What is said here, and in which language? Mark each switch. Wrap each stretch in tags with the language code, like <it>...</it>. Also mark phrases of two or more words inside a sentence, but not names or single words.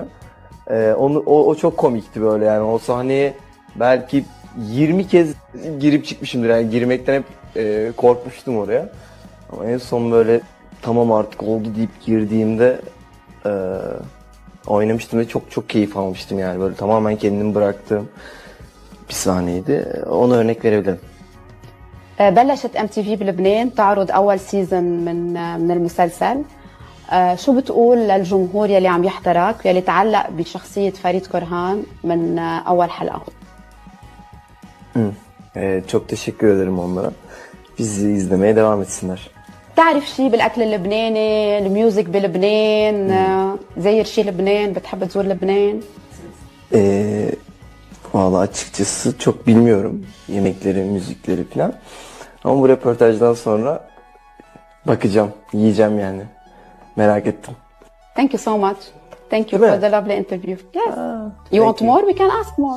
<tr>O çok komikti böyle yani o sahneye belki 20 kez girip çıkmışımdır yani girmekten hep korkmuştum oraya. Ama en son böyle tamam artık oldu deyip girdiğimde oynamıştım ve çok keyif almıştım yani böyle tamamen kendimi bıraktığım bir sahneydi. Ona örnek verebilirim.</tr> <ar>بلشت MTV بلبنان تعرض أول سيزن من المسلسل. شو بتقول للجمهور يلي عم يحضرك يلي تعلق بشخصية فريد كرهان من أول حلقة؟</ar> <tr>Çok teşekkür ederim onlara. Bizi izlemeye devam etsinler.</tr> <ar>بتعرف شي بالأكل اللبناني، الميوزك بلبنان، زاير شي لبنان، بتحب تزور لبنان؟</ar> <tr>Vallahi açıkçası çok bilmiyorum yemekleri, müzikleri falan. Ama bu röportajdan sonra bakacağım, yiyeceğim yani. Merak ettim.</tr> <en>Thank you so much. Thank you</en> <tr>Değil</tr> <en>for</en> <tr>mi?</tr> <en>the lovely interview. Yes. You want more? We can ask more.</en>